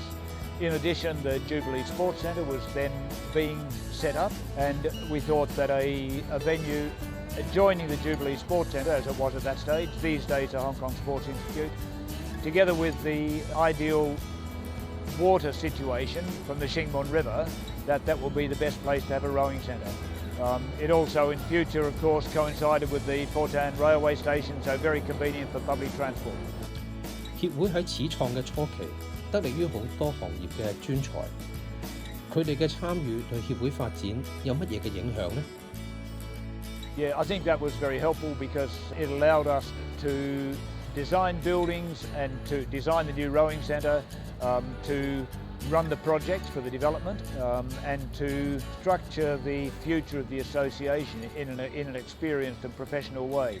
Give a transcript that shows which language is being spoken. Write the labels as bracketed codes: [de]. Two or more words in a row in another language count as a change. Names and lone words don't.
[en] In addition, the Jubilee Sports Centre was then being set up, and we thought that a venue adjoining the Jubilee Sports Centre, as it was at that stage, these days the Hong Kong Sports Institute, together with the ideal water situation from the Shing Mun River, that will be the best place to have a rowing centre. It also in future, of course, coincided with the Fortan railway station, so very convenient for public transport. [yue] 協會喺始創嘅初期，得力於好多行業嘅專才，佢哋嘅參與對協會發展有乜嘢嘅影響呢？ [en] Yeah, I think that was very helpful because it allowed us to design buildings and to design the new rowing centre, to run the projects for the development, and to structure the future of the association in an experienced and professional way.